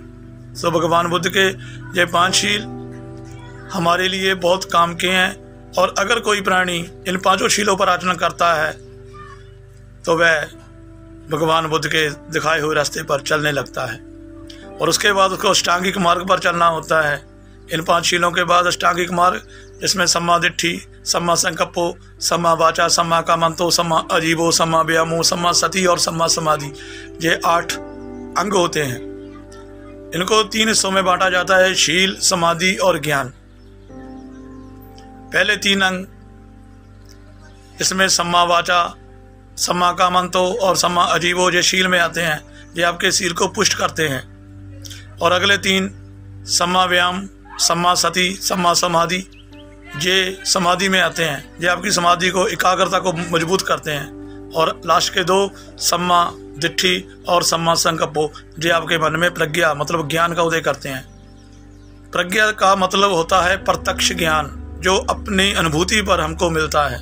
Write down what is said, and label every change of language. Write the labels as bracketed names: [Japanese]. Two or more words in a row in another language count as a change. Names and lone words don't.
[Hindi] तो भगवान बुद्ध के ये 5 शील हमारे लिए बहुत काम के हैं। और अगर कोई प्राणी इन 5 शीलों पर आचरण करता है तो वह भगवान बुद्ध के दिखाए हुए रास्ते पर चलने लगता है और उसके बाद उसको अष्टांगिक मार्ग पर चलना होता है। इन 5 शीलों के बाद अष्टांगिक मार्ग, जिसमें [Pali] सम्मा दिट्ठी, सम्मा संकप्पो, सम्मा वाचा, सम्मा कामंतो, सम्मा अजीबो, सम्मा व्यामो, सम्मा सती [Hindi] और [Pali] सम्मा समाधि, [Hindi] ये 8 अंग होते हैं। इनको 3 हिस्सों में बांटा जाता है, शील, समाधि और ज्ञान। पहले 3 अंग, इसमें [Pali] सम्मा वाचा, सम्मा कामंतो [Hindi] और [Pali] सम्मा अजीबो, [Hindi] ये शील में आते हैं। ये आपके शील को पुष्ट करते हैं, और अगले 3 [Pali] सम्मा व्यायाम, सम्मा सति, सम्मा समाधि, [Hindi] ये समाधि में आते हैं। ये आपकी समाधि को, एकाग्रता को मजबूत करते हैं। और लास्ट के 2 [Pali] सम्मा दिट्ठी [Hindi] और [Pali] सम्मा संकल्पो, [Hindi] ये आपके मन में प्रज्ञा मतलब ज्ञान का उदय करते हैं। प्रज्ञा का मतलब होता है प्रत्यक्ष ज्ञान, जो अपनी अनुभूति पर हमको मिलता है।